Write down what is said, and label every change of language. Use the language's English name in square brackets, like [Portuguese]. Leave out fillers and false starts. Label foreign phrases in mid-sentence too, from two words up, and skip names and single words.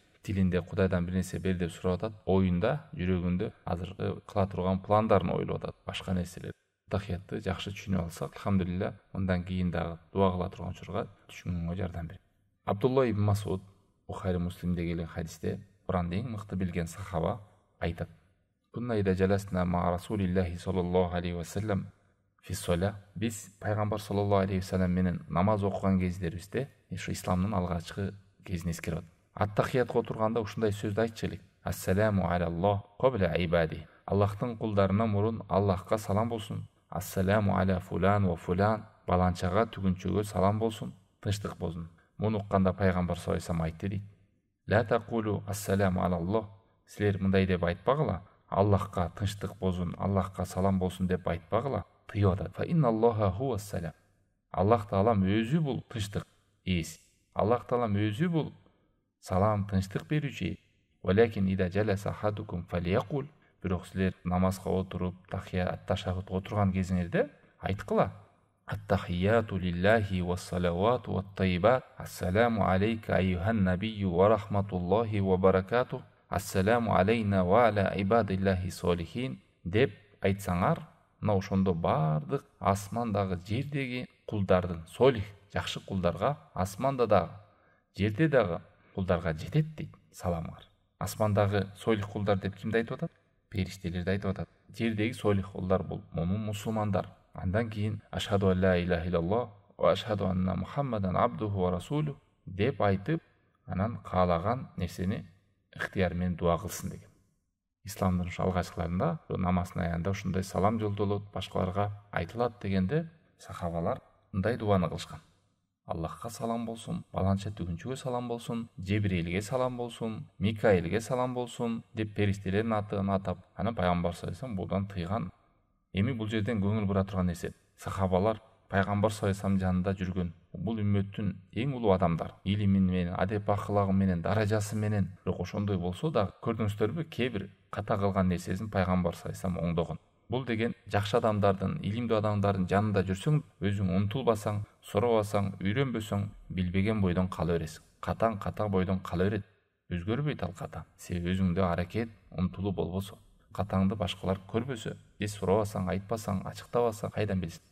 [Kyrgyz] Тилинде Кудайдан бир нерсе бер деп сурап атат, оюнда, жүрөгүндө азыркы кыла турган пландарын ойлоп атат, башка нерселер. Тахиятты жакшы түшүнүп алсак, алхамдулилля, андан кийин дагы дуа кыла турган учурга түшүнгөнгө жардам берет. Абдулла ибн Масуд Бухари Муслимде келген хадисте Куранды эң мыкты билген сахаба айтат. [Arabic] كنا إذا جلسنا مع رسول الله صلى الله عليه وسلم في الصلاة. [Kyrgyz] Биз пайгамбар [Arabic] صلى الله عليه وسلم [Kyrgyz] менен намаз окуган кездерибизде, ушу исламдын алгачкы кезин эскерип атат. Аттахиятка отурганда ушундай сөздү айтчу элек. [Arabic] السلام على الله قبل عباده. [Kyrgyz] Аллахтын кулдарына мурун Аллахка салам болсун. [Arabic] السلام على فلان وفلان. [Kyrgyz] Баланчага, түгүнчөгө салам болсун, тынчтык болсун. Муну укканда пайгамбар [Arabic] صلى الله عليه وسلم [Kyrgyz] айтты дейт. [Arabic] لا تقولوا السلام على الله. [Kyrgyz] Силер мындай деп айтпагыла. Аллахка тынчтык болсун, Аллахка салам болсун деп айтпагыла. Тыйып атат. [Arabic] فإن الله هو السلام. [Kyrgyz] Аллах Таалам өзү бул тынчтык ээси. Аллах Таалам өзү бул салам, тынчтык берүүчү. [Arabic] ولكن إذا جلس أحدكم فليقل. [Kyrgyz] Бирок силер намазга отуруп, ташаххудка отурган кезиңерде айткыла. [Arabic] التحيات لله والصلوات والطيبات. السلام عليك أيها النبي ورحمة الله وبركاته. السلام علينا وعلى عباد الله الصالحين [Kyrgyz] деп айтсаңар, мына ошондо бардык асмандагы, жердеги кулдардын, солих, жакшы кулдарга, асманда дагы, жерде дагы кулдарга жетет дейт саламыңар. Асмандагы солих кулдар деп кимди айтып атат? Периштелерди айтып атат. Жердеги солих кулдар бул момун мусулмандар. Андан кийин [Arabic] أشهد لا إله إلا الله وأشهد أن محمدا عبده ورسوله [Kyrgyz] деп айтып, анан каалаган нерсени ыктыяр менен дуа кылсын деген. Исламдын алгачкыларында намаздын аягында ушундай салам жолдолот, башкаларга айтылат дегенде сахабалар мындай дуаны кылышкан. Аллахка салам болсун, баланча түгүнчөгө салам болсун, Жебирелге салам болсун, Микаилге салам болсун деп периштелердин атын атап, анан пайгамбар [Arabic] صلى الله عليه وسلم [Kyrgyz] булдан тыйган. Эми бул жерден көңүл бура турган нерсе. Сахабалар пайгамбар [Arabic] صلى الله عليه وسلم [Kyrgyz] жанында жүргөн бул үммөттүн эң улуу адамдар, илими менен, адеп акылагы менен, даражасы менен. Бирок ошондой болсо да көрдүңүздөрбү, кээ бир ката кылган нерсесин пайгамбар [Arabic] صلى الله عليه وسلم [Kyrgyz] оңдогон. Бул деген жакшы адамдардын, илимдүү адамдардын жанында жүрсөң, өзүң умтулбасаң, сурабасаң, үйрөнбөсөң, билбеген бойдон кала бересиң. Ката бойдон кала берет. Өзгөрбөйт ал ката. Себеби өзүңдө аракет, умтулуу болбосо, катаңды башкалар көрбөсө, же сурабасаң, айтпасаң, ачыктабасаң, кайдан билсин?